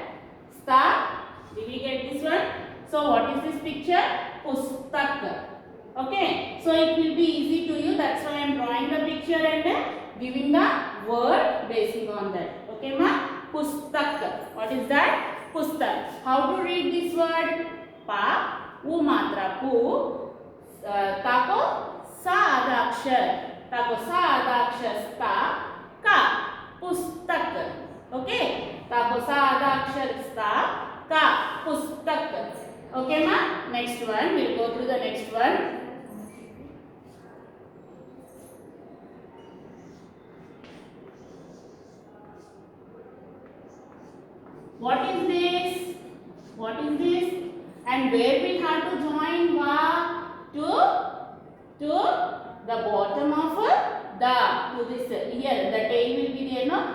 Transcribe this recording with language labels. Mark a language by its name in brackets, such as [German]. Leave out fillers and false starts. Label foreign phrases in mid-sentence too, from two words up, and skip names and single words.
[English] Sta. Do we get this one? So what is this picture? Pustak. Okay. So it will be easy to you. That's why I am drawing the picture and giving the word basing on that. Okay, ma? Pustak. What is that? Pustak. How to read this word? [Hindi] प, उ मात्रा पु, त को स आधा अक्षर, त को स आधा अक्षर स्त, क, पुस्तक. Okay? त को स आधा अक्षर स्त, क, पुस्तक. [English] Okay, ma? Next one. We'll go through the next one. What is this? What is this? And where we have to join va? To the bottom of the, to this here the tail will be there, no?